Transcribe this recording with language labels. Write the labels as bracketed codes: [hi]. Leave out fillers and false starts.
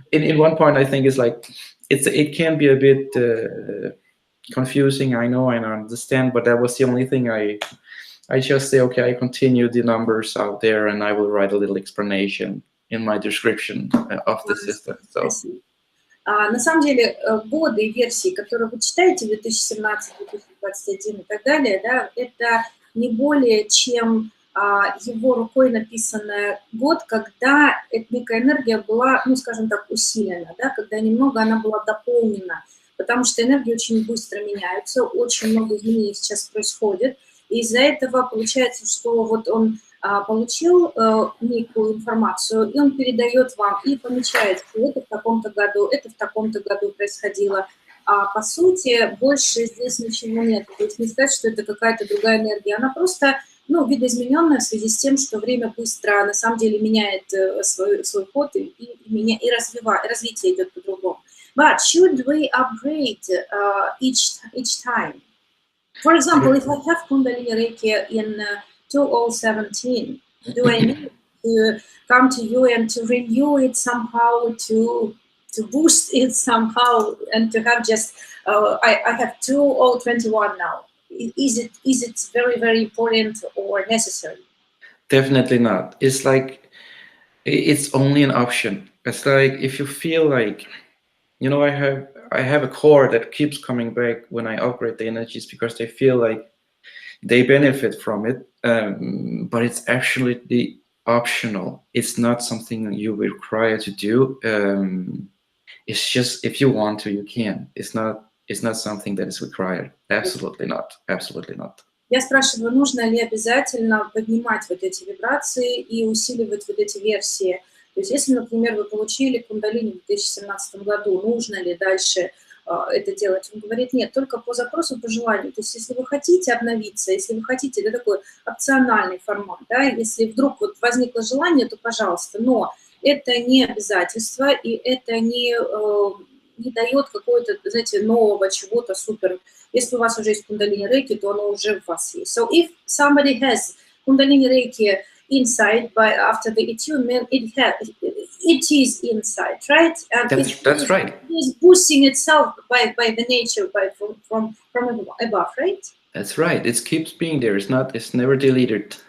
[en] In one point, I think it's like it can be a bit confusing. I know, I understand, but that was the only thing I just say, okay, I continue the numbers out there, and I will write a little explanation in my description of the system. So. [ru] На самом деле, годы и версии, которые вы читаете, 2017, 2021 и так далее, да, это не более чем его рукой написанный год, когда некая энергия была, ну, скажем так, усилена, да, когда немного она была дополнена, потому что энергии очень быстро меняются, очень много изменений сейчас происходит, и из-за этого получается, что вот он получил некую информацию, и он передает вам, и помечает, что это в таком-то году, это в таком-то году происходило. А по сути, больше здесь ничего нет. То есть не сказать, что это какая-то другая энергия. Она просто, ну, видоизмененная в связи с тем, что время быстро, на самом деле, меняет свой ход, и развитие идет по-другому. [en] But should we upgrade each time? For example, if I have Kundalini Reiki in 2017, do I need to come to you and to renew it somehow, to boost it somehow, and to have just I have 2021 now? Is it very, very important or necessary? Definitely not. It's like it's only an option. It's like if you feel like, you know, I have a core that keeps coming back when I upgrade the energies, because they feel like they benefit from it, but it's actually the optional. It's not something you will require to do. It's just if you want to, you can. It's not something that is required. Absolutely not. Absolutely not. [ru] Я спрашиваю, нужно ли обязательно поднимать вот эти вибрации и усиливать вот эти версии. То есть если, например, вы получили кундалини в 2017 году, нужно ли дальше это делать? Он говорит, нет, только по запросу, по желанию. То есть если вы хотите обновиться, если вы хотите, это такой опциональный формат, да, если вдруг вот возникло желание, то пожалуйста. Но это не обязательство, и это не дает какого-то, знаете, нового чего-то супер. Если у вас уже есть кундалини рейки, то оно уже в вас есть. [en] So if somebody has кундалини рейки inside after the attunement, it is inside, right? And that's right. It is boosting itself by the nature, from above, right? That's right. It keeps being there. It's never deleted.